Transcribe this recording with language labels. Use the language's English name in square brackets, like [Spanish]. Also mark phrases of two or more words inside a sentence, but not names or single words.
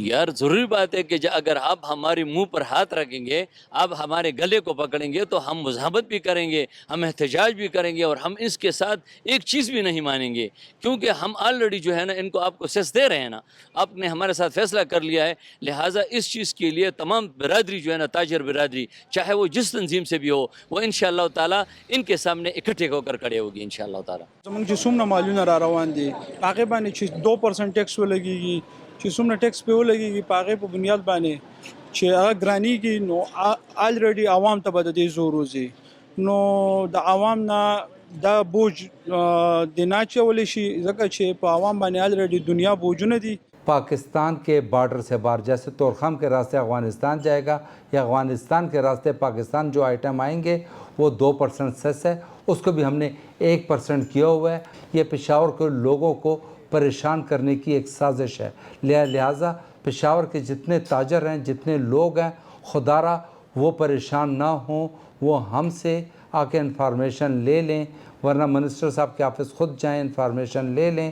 [Urdu] یار ضروری بات ہے کہ اگر آپ ہمارے منہ پر ہاتھ رکھیں گے، آپ ہمارے گلے کو پکڑیں گے، تو ہم مزاحمت بھی کریں گے، ہم احتجاج بھی کریں گے، اور ہم اس کے ساتھ ایک چیز بھی نہیں مانیں گے، کیونکہ ہم آلریڈی جو ہے نا ان کو آپ کو سیس دے رہے ہیں نا، آپ نے ہمارے ساتھ فیصلہ کر لیا ہے۔ لہٰذا اس چیز کے لیے تمام برادری جو ہے نا، تاجر برادری چاہے وہ جس تنظیم سے بھی ہو، وہ [Arabic] انشاءاللہ تعالیٰ [Urdu] ان کے سامنے اکٹھے ہو کر کھڑے ہوگی [Arabic] انشاءاللہ تعالیٰ۔ [Pashto] زموږ چې څومره مالونه را روان دي هغې باندې چې 2% ټیکس ولګېږي، چې څومره ټیکس پې ولګېږي په هغې په بنیاد باندې چې هغه ګرانېږي، نو آلریډي عوام ته به د دې زور وځي، نو د عوام نه دا بوج د نه اچولی شي، ځکه چې په عوام باندې آلریډي دنیا بوجونه دي۔ [Urdu] پاکستان کے بارڈر سے باہر، جیسے تورخم کے راستے افغانستان جائے گا یا افغانستان کے راستے پاکستان جو آئٹم آئیں گے وہ 2% سیس ہے، اس کو بھی ہم نے 1% کیا ہوا ہے۔ یہ پشاور کے لوگوں کو پریشان کرنے کی ایک سازش ہے، لہٰذا پشاور کے جتنے تاجر ہیں، جتنے لوگ ہیں، خدا را وہ پریشان نہ ہوں، وہ ہم سے آ کے انفارمیشن لے لیں، ورنہ منسٹر صاحب کے آفس خود جائیں، انفارمیشن لے لیں۔